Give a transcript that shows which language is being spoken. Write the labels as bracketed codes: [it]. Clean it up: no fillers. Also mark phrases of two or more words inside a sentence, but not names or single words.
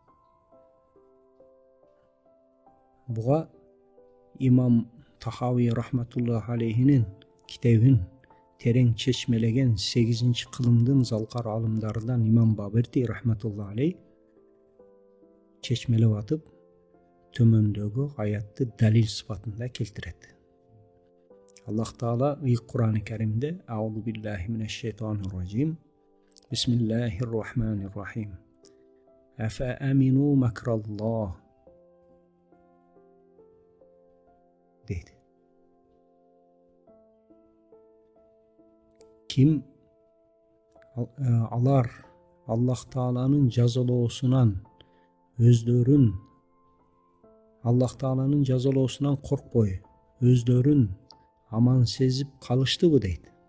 [ky] Буга имам Тахауи [ar] رحمة الله عليه [ky] китебин терең чечмелеген 8-кылымдын залкар алымдарынан имам Баберти [ar] رحمة الله عليه [ky] чечмелеп атып төмөндөгү аятты далил сыпатында келтирет. Аллах Таала Кур'ан-ы Каримде [ar] أعوذ بالله من الشيطان الرجيم بسم الله الرحمن الرحيم أفأمنوا مكر الله дейт. [ky] Ким алар Аллах Тааланын жазалоосунан коркпой, өздөрүн аман сезип калыштыбы дейт.